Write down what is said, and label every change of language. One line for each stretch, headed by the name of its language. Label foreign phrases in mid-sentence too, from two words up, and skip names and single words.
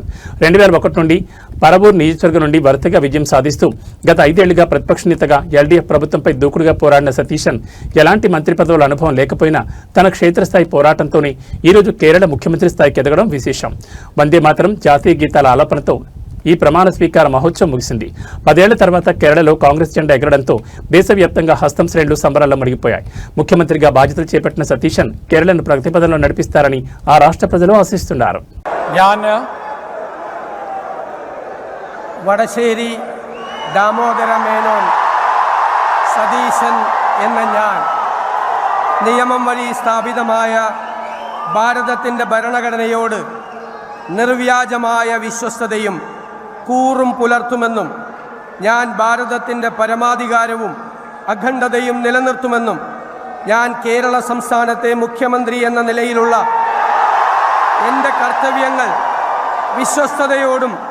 Telugu: 2001 నుండి పరబూర్ నియోజకవర్గం నుండి వరుసగా విజయం సాధిస్తూ గత 5 ఏళ్లుగా ప్రతిపక్ష నేతగా ఎల్డీఎఫ్ ప్రభుత్వంపై దూకుడుగా పోరాడిన సతీశన్ ఎలాంటి మంత్రి పదవుల అనుభవం లేకపోయినా తన క్షేత్రస్థాయి పోరాటంతోనే ఈరోజు కేరళ ముఖ్యమంత్రి స్థాయికి ఎదగడం విశేషం. వందే మాతరం జాతీయ గీతాల ఆలాపనతో ఈ ప్రమాణ స్వీకార మహోత్సవం ముగిసింది. 10 ఏళ్ల తర్వాత కేరళలో కాంగ్రెస్ జెండా ఎగరడంతో దేశవ్యాప్తంగా హస్తం శ్రేణులు సంబరాల్లో మునిగిపోయాయి. ముఖ్యమంత్రిగా బాధ్యతలు చేపట్టిన సతీశన్ కేరళను ప్రగతి పదంలో నడిపిస్తారని ఆ రాష్ట్ర ప్రజలు ఆశిస్తున్నారు.
Malayalam: വടശ്ശേരി ദാമോദര മേനോൻ സതീശൻ എന്ന ഞാൻ നിയമം വഴി സ്ഥാപിതമായ ഭാരതത്തിൻ്റെ ഭരണഘടനയോട് നിർവ്യാജമായ വിശ്വസ്തതയും കൂറും പുലർത്തുമെന്നും ഞാൻ ഭാരതത്തിൻ്റെ പരമാധികാരവും അഖണ്ഡതയും നിലനിർത്തുമെന്നും ഞാൻ കേരള സംസ്ഥാനത്തെ മുഖ്യമന്ത്രി എന്ന നിലയിലുള്ള എൻ്റെ കർത്തവ്യങ്ങൾ വിശ്വസ്തതയോടും